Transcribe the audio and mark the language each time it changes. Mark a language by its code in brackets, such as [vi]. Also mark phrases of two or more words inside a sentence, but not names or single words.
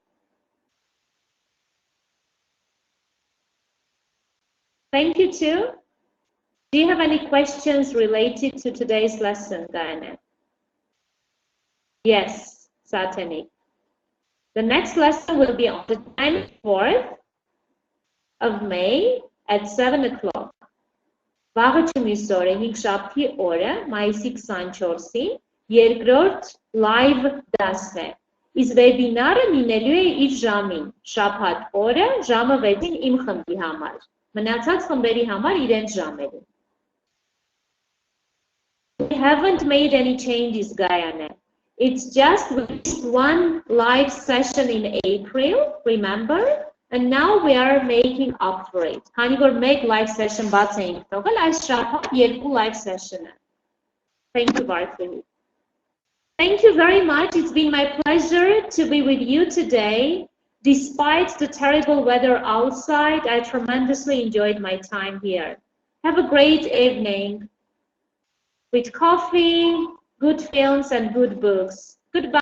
[en] Thank you too. Do you have any questions related to today's lesson, Diana? Yes, certainly. The next lesson will be on the 24th of May at 7 o'clock. [hy] Վաղը չմիսօրը 5 շաբթի օրը, մայիսի 24-ին, երկրորդ live դասն է։ Իսկ վեբինարը լինելու է իր ժամին, շաբաթ օրը, ժամը 6-ին իմ խմբի համար։ Մնացած խմբերի համար իրենց ժամերին։ [en] We haven't made any changes, Gayane. It's just one live session in April, remember? And now we are making up for it. [hy] Քանի որ մեկ [en] live session [hy] բաց էինք թողել, այս շաբաթ 2 [en] live session- [hy] ը։ [en] Thank you, Bartoli. Thank you very much. It's been my pleasure to be with you today. Despite the terrible weather outside, I tremendously enjoyed my time here. Have a great evening with coffee, good films, and good books.